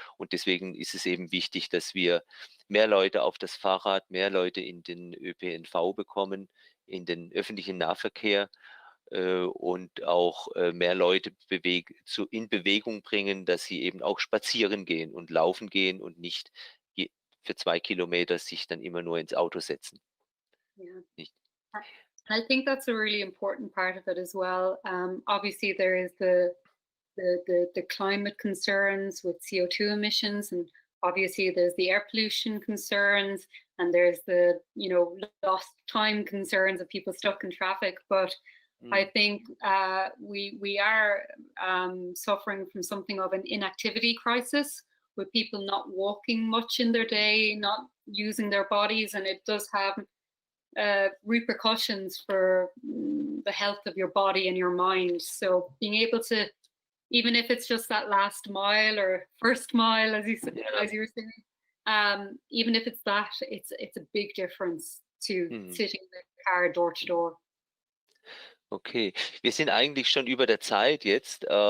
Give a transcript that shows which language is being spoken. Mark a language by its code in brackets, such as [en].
[de] Und deswegen ist es eben wichtig, dass wir mehr Leute auf das Fahrrad, mehr Leute in den ÖPNV bekommen, in den öffentlichen Nahverkehr und auch mehr Leute in Bewegung bringen, dass sie eben auch spazieren gehen und laufen gehen und nicht für 2 Kilometer sich dann immer nur ins Auto setzen. [en] Yeah. [de] Nicht? [en] I think that's a really important part of it as well. Obviously, there is the climate concerns with CO2 emissions, and obviously there's the air pollution concerns, and there's the lost time concerns of people stuck in traffic. But I think we are suffering from something of an inactivity crisis, with people not walking much in their day, not using their bodies, and it does have repercussions for the health of your body and your mind. So being able to, even if it's just that last mile or first mile, as you were saying, even if it's that, it's a big difference to sitting in the car door to door. [de] Okay, wir sind eigentlich schon über der Zeit jetzt.